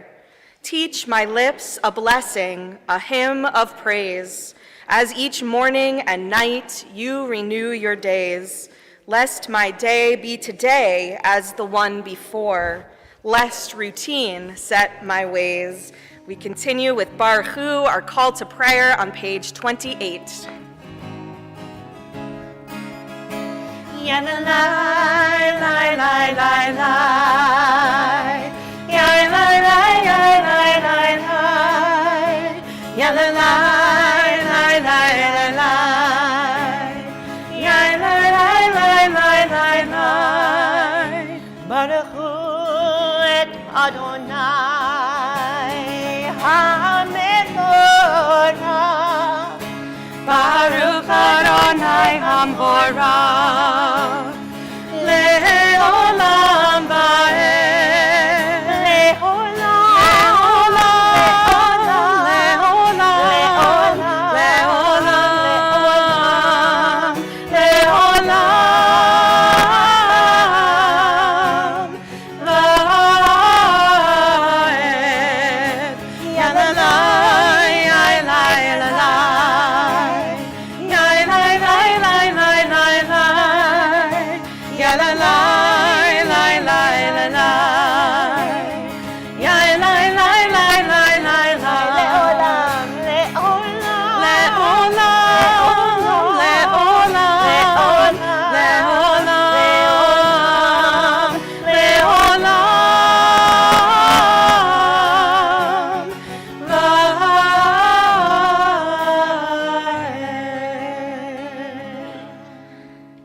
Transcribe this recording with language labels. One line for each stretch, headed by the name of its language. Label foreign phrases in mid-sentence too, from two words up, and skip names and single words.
English: Teach my lips a blessing, a hymn of praise, as each morning and night you renew your days, lest my day be today as the one before, lest routine set my ways. We continue with Baruch Hu, our call to prayer on page 28. Ya la la la la la la, ya la la la la la la, ya la la la la la la, ya la la la la la la.
Hebrew: ברוך הוא את אדני המבורך, ברוך אדני המבורך, לעולם ועד, לעולם, לעולם, לעולם, לעולם ועד. Ya la la, ya la la la, ya la la la la la la, ya la la la la la la, ya la la la la la la. לעולם, לעולם, לעולם, לעולם, לעולם, לעולם.